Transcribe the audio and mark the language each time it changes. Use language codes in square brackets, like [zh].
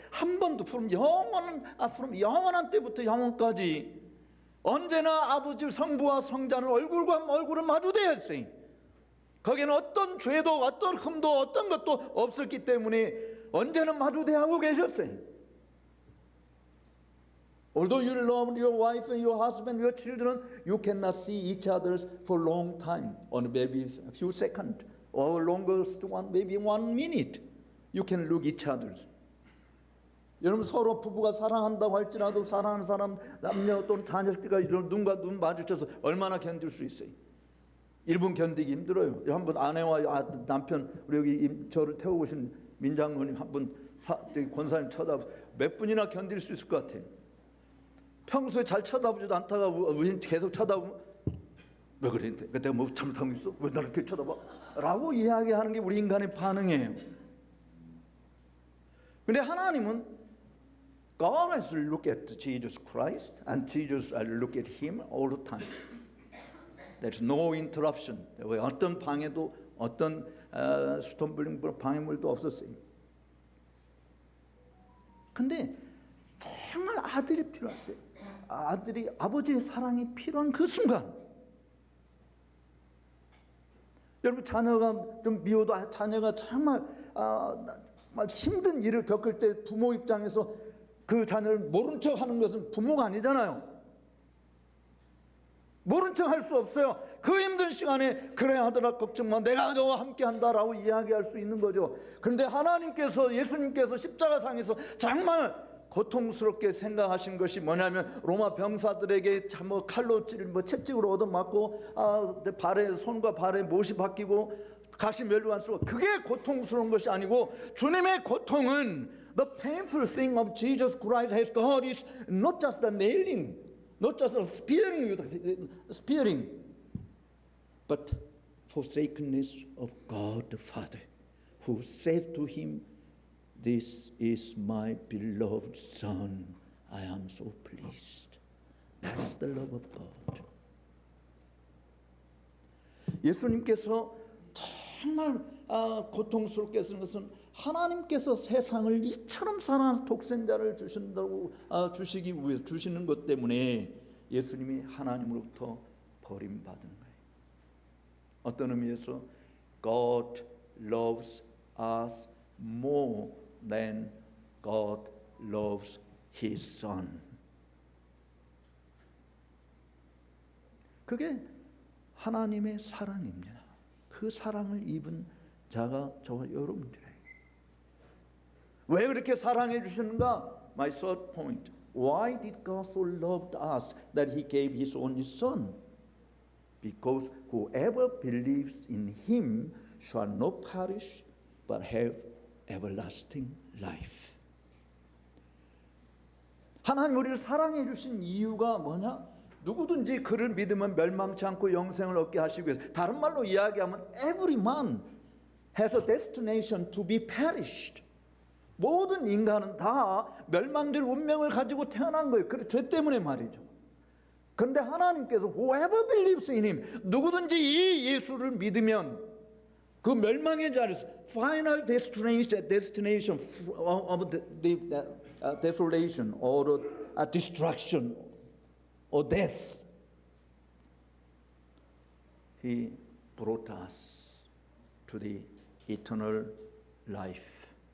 [ko] 한 번도 from 영원한 때부터 영원까지 언제나 아버지 성부와 성자는 얼굴과 얼굴을 마주대했어요. 거기에는 어떤 죄도 어떤 흠도 어떤 것도 없었기 때문에 언제나 마주대하고 계셨어요. [en] Although you love your wife and your husband, your children, you cannot see each other for a long time, or maybe a few seconds, or longest one, maybe 1 minute. You can look each other. [ko] 여러분 서로 부부가 사랑한다고 할지라도 사랑하는 사람 남녀 또는 자녀들과 눈과 눈 마주쳐서 얼마나 견딜 수 있어요? 1분 견디기 힘들어요. 한번 아내와 남편 우리 여기 저를 태우고 오신 민장로님 한번 권사님 쳐다보고 몇 분이나 견딜 수 있을 것 같아요. 평소에 잘 쳐다보지도 않다가 우린 계속 쳐다보면 왜 그래? 내가 뭐 잘못하고 있어? 왜 나를 이렇게 쳐다봐? 라고 이야기하는 게 우리 인간의 반응이에요. 근데 하나님은 [en] God has looked at Jesus Christ and Jesus has looked at him all the time. There's no interruption. [ko] 어떤 방해도 어떤 스톰블링 방해물도 없었어요. 근데 정말 아들이 필요할 때, 아버지의 사랑이 필요한 그 순간, 여러분 자녀가 좀 미워도 자녀가 정말 힘든 일을 겪을 때 부모 입장에서 그 자녀를 모른 척하는 것은 부모가 아니잖아요. 모른 척 할 수 없어요. 그 힘든 시간에 그래 아들아 걱정 마, 내가 너와 함께 한다라고 이야기할 수 있는 거죠. 그런데 하나님께서, 예수님께서 십자가상에서 정말 고통스럽게 생각하신 것이 뭐냐면 로마 병사들에게 뭐 칼로 채찍으로 얻어맞고 발에, 손과 발에 못이 박히고 가시 멸류관 쓰고, 그게 고통스러운 것이 아니고 주님의 고통은 [en] the painful thing of Jesus Christ has God is not just the [ko] nailing, not just the [en] spearing, but forsakenness of God the Father, who said to him, "This is my beloved Son. I am so pleased." That's the love of God. [ko] 예수님께서 정말 고통스럽게 쓰는 것은 하나님께서 세상을 이처럼 사랑하는 독생자를 주시기 위해서 주시는 것 때문에 예수님이 하나님으로부터 버림받은 거예요. 어떤 의미에서 [en] God loves us more than God loves His Son. [ko] 그게 하나님의 사랑입니다. 그 사랑을 입은 자가 저와 여러분들이에요. 왜 그렇게 사랑해 주시는가? [en] My third point. Why did God so love us that He gave His only Son? Because whoever believes in Him shall not perish but have everlasting life. [ko] 하나님 우리를 사랑해 주신 이유가 뭐냐? 누구든지 그를 믿으면 멸망치 않고 영생을 얻게 하시기 위해서. 다른 말로 이야기하면 [en] every man has a destination to be perished. [ko] 모든 인간은 다 멸망될 운명을 가지고 태어난 거예요. 그 죄 때문에 말이죠. 그런데 하나님께서 [en] whoever believes in him, [ko] 누구든지 이 예수를 믿으면 그 멸망의 자리에서 [en] final destination of the desolation or destruction or death, He brought us to the eternal life.